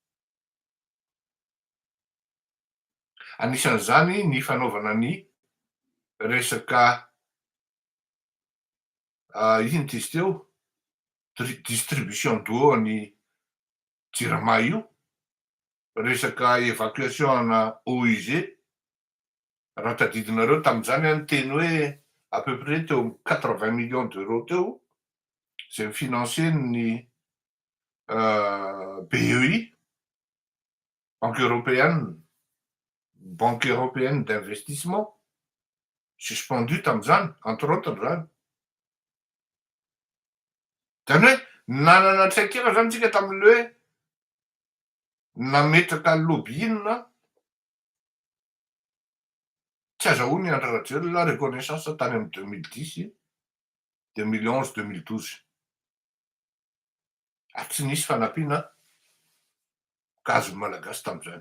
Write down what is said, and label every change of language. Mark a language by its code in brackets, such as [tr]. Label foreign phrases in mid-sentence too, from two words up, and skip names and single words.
[mg] Anisan'izany ny fanaovana ny resaka ino izy teo [fr] distribution d'eau [mg] ny Jirama io, resaka évacuation ana [fr] eau usée [mg] raha tadidinareo tamin'izany any teny hoe [fr] à peu près [mg] teo amin'ny [fr] 80 millions d'euros [mg] teo zay mifinancer ny BEI, Banque européenne d'investissement suspendu tamin'izany [fr] entre autres [mg] zany. Zany hoe nanana traikefa zany tsika tamin'le hoe nametraka lobbying tsy azahoany Andry Rajoelina reconnaissance tany amin'ny 2010, 2011, 2012 ary tsy nisy fanampiana gazo malagasy tamin'izany.